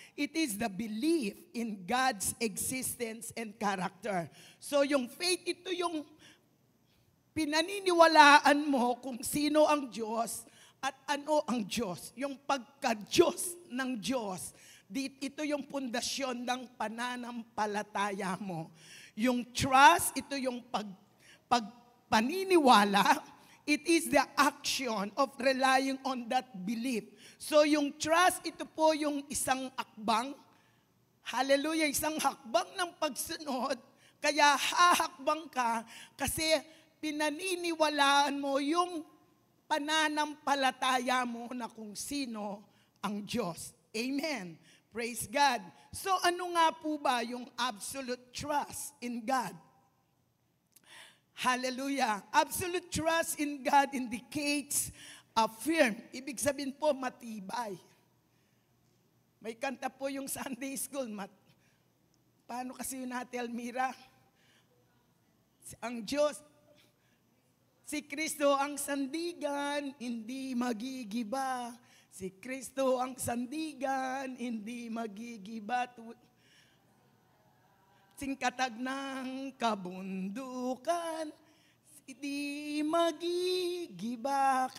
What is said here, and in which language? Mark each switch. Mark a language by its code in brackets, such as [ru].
[en] It is the belief in God's existence and character. [tl] So yung faith, ito yung pinaniniwalaan mo kung sino ang Diyos at ano ang Diyos. Yung pagka-Diyos ng Diyos, ito yung pundasyon ng pananampalataya mo. Yung trust, ito yung pagpaniniwala. [en] It is the action of relying on that belief. [tl] So yung trust, ito po yung isang akbang. Hallelujah, isang hakbang ng pagsunod. Kaya hahakbang ka kasi pinaniniwalaan mo yung pananampalataya mo na kung sino ang Diyos. Amen. Praise God. So ano nga po ba yung absolute trust in God? Hallelujah. [en] Absolute trust in God indicates a firm. [tl] Ibig sabihin po, matibay. May kanta po yung Sunday School. Paano kasi yun natin, Elmira? Ang Diyos, si Kristo ang sandigan, hindi magigiba. Si Kristo ang sandigan, hindi magigiba. Singkatag ng kabundukan, hindi magigiba.